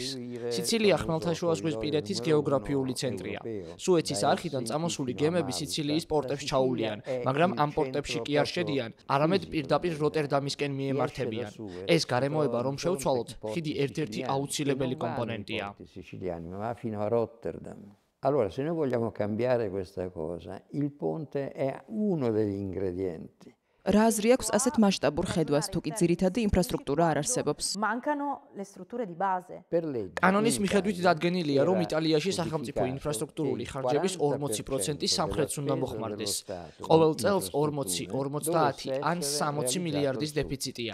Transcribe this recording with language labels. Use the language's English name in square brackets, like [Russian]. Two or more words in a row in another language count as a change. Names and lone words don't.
[Georgian] სიცილია ხმელთაშუა ზღვისპირეთის გეოგრაფიული ცენტრია. სუეცის არხიდან წამოსული გემები სიცილიის პორტებს ჩაუვლიან, მაგრამ ამ პორტებში კი არ შედიან, არამედ პირდაპირ როტერდამისკენ მიემართებიან. ეს გარემოება რომ შევცვალოთ, ხიდი ერთ-ერთი აუცილებელი კომპონენტია. [Italian] Allora, se noi vogliamo cambiare questa cosa, il ponte è uno degli ingredienti. [Georgian] რა აზრი აქვს ასეთ მასშტაბურ ხედვას, თუ კი ძირითადი ინფრასტრუქტურა არ არსებობს? კანონის მიხედვით დადგენილია, რომ იტალიაში სახელმწიფო ინფრასტრუქტურული ხარჯების 40% სამხრეთს უნდა მოხმარდეს. ყოველ წელს 40, 50 ან 60 მილიარდის დეფიციტია.